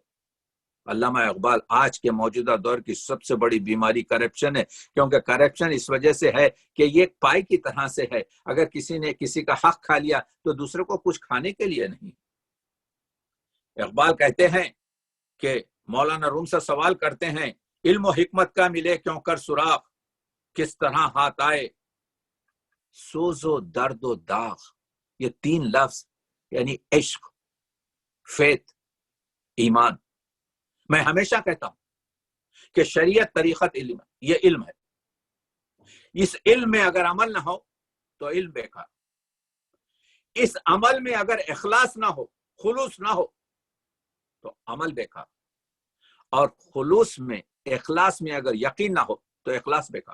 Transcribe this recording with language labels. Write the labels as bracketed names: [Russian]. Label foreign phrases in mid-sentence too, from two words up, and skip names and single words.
[Urdu] علامہ اقبال آج کے موجودہ دور کی سب سے بڑی بیماری کرپشن ہے، کیونکہ کرپشن اس وجہ سے ہے کہ یہ ایک پائی کی طرح سے ہے، اگر کسی نے کسی کا حق کھا لیا تو دوسرے کو کچھ کھانے کے لیے نہیں۔ اقبال کہتے ہیں کہ مولانا روم سے سوال کرتے ہیں علم و حکمت کا ملے کیوں کر سراغ، کس طرح ہاتھ آئے سوز و درد و داغ۔ یہ تین لفظ یعنی عشق، فیت، ایمان۔ میں ہمیشہ کہتا ہوں کہ شریعت طریقت علم ہے، یہ علم ہے۔ اس علم میں اگر عمل نہ ہو تو علم بیکار۔ اس عمل میں اگر اخلاص نہ ہو، خلوص نہ ہو تو عمل بیکار، اور خلوص میں، اخلاص میں اگر یقین نہ ہو تو اخلاص بیکار۔